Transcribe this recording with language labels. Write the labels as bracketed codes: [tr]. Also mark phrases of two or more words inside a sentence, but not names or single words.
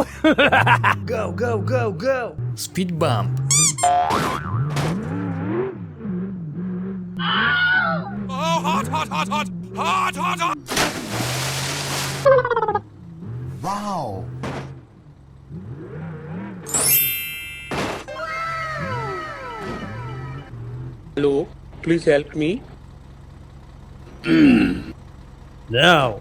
[en] Go, go, go, go! Speed bump. Oh, hot, hot, hot, hot, hot, hot, hot! Wow! Hello. Please help me. Now.